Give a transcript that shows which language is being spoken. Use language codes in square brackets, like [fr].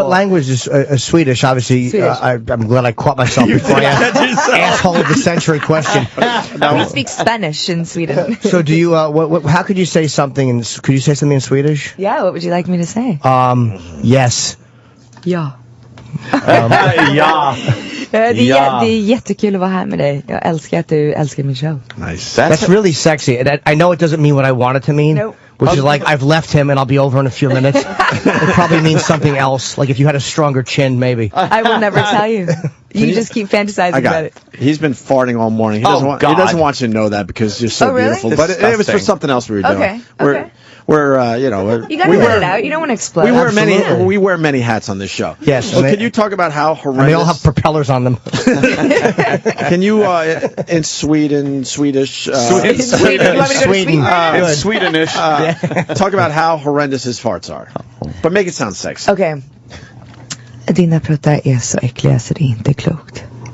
[en] What language is Swedish? Obviously, Swedish. I'm glad I caught myself before I asked asshole of the century question. We speak Spanish in Sweden. So do you? How could you say something? Could you say something in Swedish? Yeah. What would you like me to say? Yes. [sv] Ja. Ja. Det är jättekul att vara här med dig. Jag älskar att du älskar min show. [en] Nice. That's really sexy. And I know it doesn't mean what I want it to mean. Nope. Which is like, I've left him and I'll be over in a few minutes. It probably means something else. Like if you had a stronger chin, maybe. I will never tell you. You just keep fantasizing about it. He's been farting all morning. He doesn't want you to know that because you're so beautiful. But it was for something else we were doing. Okay. We're you gotta let it out. You don't want to explode. We wear many hats on this show. Yes. Well, can you talk about how horrendous? And they all have propellers on them. Can you in Swedish? You want me to go to Sweden? Swedish. Talk about how horrendous his farts are, but make it sound sexy. Okay. [sv] Dina pruttar är så äckliga så det är inte klokt.